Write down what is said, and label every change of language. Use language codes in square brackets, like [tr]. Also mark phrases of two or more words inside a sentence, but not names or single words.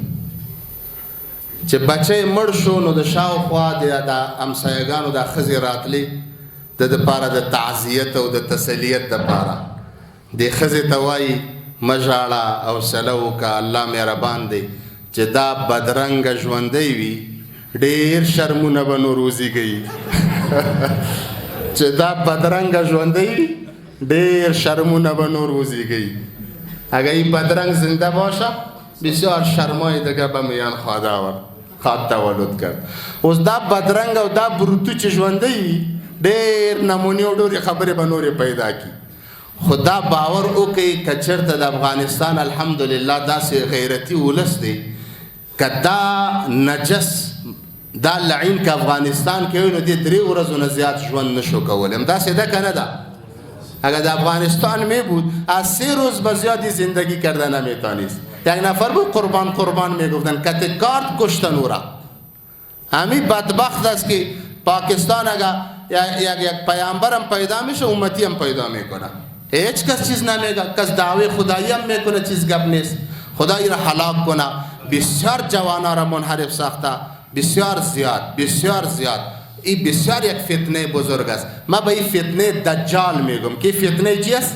[ps] چې بچی مړ شو نو د شاوخوا د همسایهګانو دا ښځې راتلې د دپاره د تعزیت او د تسلیت دپاره دې ښځې ته وایي مه ژاړه حوصله وکړه الله مهربان دی چې دا بدرنګه ژوندی وي ډېر شرمونه به نور وزېږوي چې دا بدرنګه ژوندی وي ډېر شرمونه به نور وزېږوي [fa] اگر این بدرنگ زنده باشه بسیار شرمای دیگه به میان خواد تولد کرد [ps] اوس دا بدرنگ او دا بروتو چې ژوندی وي ډېر نمونې او ډېرې خبرې به نورې پیدا کړي خو دا باور وکړئ که چېرته د افغانستان الحمدلله داسې غیرتي ولس دی که دا نجس دا لعین که افغانستان کې وي نو دې 3 ورځو نه زیات ژوند نشو کولی همداسې ده که نه ده [fa] اگر در افغانستان می بود از 3 روز به زیادی زندگی کرده نمیتانست یک نفر بود قربان میگفتن کت کارت کشتن او را همین بدبخت است که پاکستان اگر یک پیامبرم پیدا میشه امتی هم پیدا میکنه هیچ کس چیز نمیگه کس دعوی خدایی هم میکنه چیز گپ نیست خدایی را هلاک کنه بسیار جوانا را منحرف ساخته بسیار زیاد این بسیار یک فتنه بزرگ است ما به این فتنه دجال میگم که فتنه چی است؟